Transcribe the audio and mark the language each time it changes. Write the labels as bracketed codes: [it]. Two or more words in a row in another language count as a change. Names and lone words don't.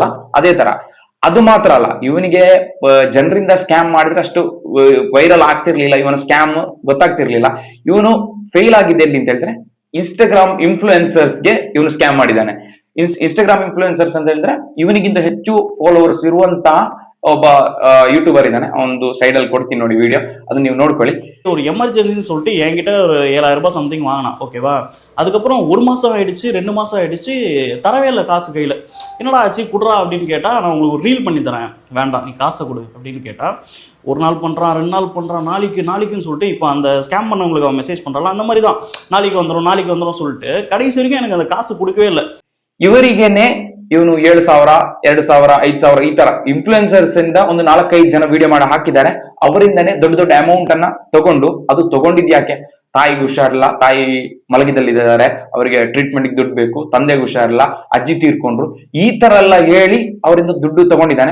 [kn] ಅದೇ ತರ ಅದು ಮಾತ್ರ ಅಲ್ಲ, ಇವನಿಗೆ ಜನರಿಂದ ಸ್ಕ್ಯಾಮ್ ಮಾಡಿದ್ರೆ ಅಷ್ಟು ವೈರಲ್ ಆಗ್ತಿರ್ಲಿಲ್ಲ, ಇವನ ಸ್ಕ್ಯಾಮ್ ಗೊತ್ತಾಗ್ತಿರ್ಲಿಲ್ಲ. ಇವನು ಫೇಲ್ ಆಗಿದ್ದೆ ಎಲ್ಲಿ ಅಂತ ಹೇಳಿದ್ರೆ ಇನ್ಸ್ಟಾಗ್ರಾಮ್ ಇನ್ಫ್ಲೂಯೆನ್ಸರ್ಸ್ಗೆ ಇವನು ಸ್ಕ್ಯಾಮ್ ಮಾಡಿದ್ದಾನೆ. ಇನ್ಸ್ಟಾಗ್ರಾಮ್ ಇನ್ಫ್ಲೂಯೆನ್ಸರ್ಸ್ ಅಂತ ಹೇಳಿದ್ರೆ ಇವನಿಗಿಂತ ಹೆಚ್ಚು ಫಾಲೋವರ್ಸ್ ಇರುವಂತಹ ಒಬ್ಬ [ta] யூடியூபர் இதானே, [kn] ಒಂದು சைடு ಅಲ್ಲಿ ಕೊಡ್ತೀನಿ ನೋಡಿ ವಿಡಿಯೋ, ಅದು ನೀವು ನೋಡ್ಕೊಳ್ಳಿ. [ta] ஒரு எமர்ஜென்சின்னு சொல்லிட்டு என்கிட்ட ஒரு 7,000 ரூபாய் சம்திங் வாங்கினான், ஓகேவா. அதுக்கப்புறம் 1 மாதம் ஆயிடுச்சு, 2 மாதம் ஆயிடுச்சு, தரவே இல்லை காசு கையில். என்னடா ஆச்சு குடுறா அப்படின்னு கேட்டால், நான் உங்களுக்கு ரீல் பண்ணி தரேன், வேண்டாம் நீ காசை கொடு அப்படின்னு கேட்டால், 1 நாள் பண்ணுறான், 2 நாள் பண்ணுறான், நாளைக்குன்னு சொல்லிட்டு இப்போ அந்த ஸ்கேம் பண்ணவங்களுக்கு அவன் மெசேஜ் பண்ணுறான், அந்த மாதிரி தான் நாளைக்கு வந்துடும் சொல்லிட்டு கடைசி வரைக்கும் எனக்கு அந்த காசு கொடுக்கவே இல்லை. [kn] ಇವರಿಗೇನೆ ಇವನು 7,000, 2,000, 5,000 ಈ ತರ ಇನ್ಫ್ಲೂಯೆನ್ಸರ್ಸ್ ಇಂದ ಒಂದು 4-5 ಜನ ವಿಡಿಯೋ ಮಾಡಿ ಹಾಕಿದ್ದಾರೆ. ಅವರಿಂದನೇ ದೊಡ್ಡ ದೊಡ್ಡ ಅಮೌಂಟ್ ಅನ್ನ ತಗೊಂಡು, ಅದು ತಗೊಂಡಿದ್ ಯಾಕೆ, ತಾಯಿಗೆ ಹುಷಾರಿಲ್ಲ, ತಾಯಿ ಮಲಗಿದಲ್ಲಿದ್ದಾರೆ, ಅವರಿಗೆ ಟ್ರೀಟ್ಮೆಂಟ್ಗೆ ದುಡ್ಡು ಬೇಕು, ತಂದೆಗೆ ಹುಷಾರಿಲ್ಲ, ಅಜ್ಜಿ ತೀರ್ಕೊಂಡ್ರು, ಈ ತರ ಎಲ್ಲ ಹೇಳಿ ಅವರಿಂದ ದುಡ್ಡು ತಗೊಂಡಿದ್ದಾನೆ.